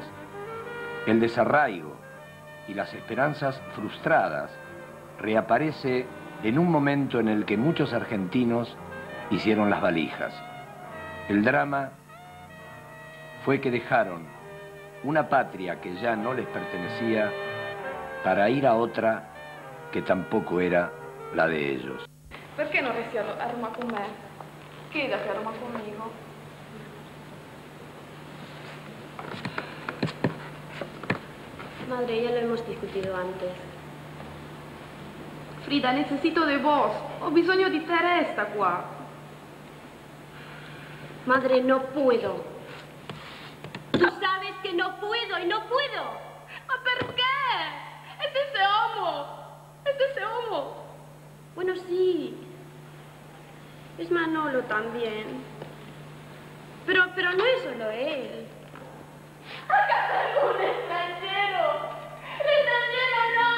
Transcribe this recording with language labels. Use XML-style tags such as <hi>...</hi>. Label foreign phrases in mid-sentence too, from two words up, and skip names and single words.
<es>El desarraigo y las esperanzas frustradas reaparece en un momento en el que muchos argentinos hicieron las valijas. El drama fue que dejaron una patria que ya no les pertenecía para ir a otra que tampoco era la de ellos.</es> <it>Perché non resti a Roma con me?</it> <es>Quédate a Roma conmigo. Madre, ya lo hemos discutido antes. Frida, necesito de vos.</es> <it>Ho bisogno di te, resta qua.</it> <es>Madre, no puedo. Tú sabes que no puedo y no puedo.</es> <it>Ma perché?</it> <es>Es ese homo. Es ese homo. Bueno, sí. Es Manolo también. Pero no es solo él. Acá tengo un extranjero. Un extranjero no.</es>